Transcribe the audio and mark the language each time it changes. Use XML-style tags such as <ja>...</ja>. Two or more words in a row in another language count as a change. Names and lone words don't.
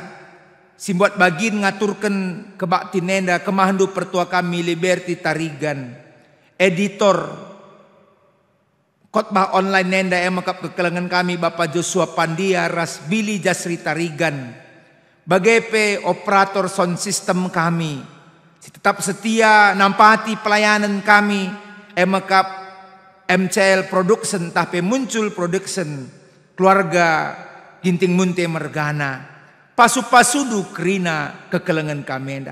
<btx>Simbuat bagin ngaturkan kebakti nenda kemahandu pertua kami Liberty Tarigan. Editor khotbah online nenda emakap kekelengan kami Bapak Joshua Pandia Ras Billy Jasri Tarigan. Bagai pe</btx> <en>operator sound system</en> <btx>kami. Tetap setia nampati pelayanan kami. Emakap MCL Production tapi muncul production. Keluarga Ginting Munte Mergana. Pasu-pasudu kerina kekelengan kami.</btx>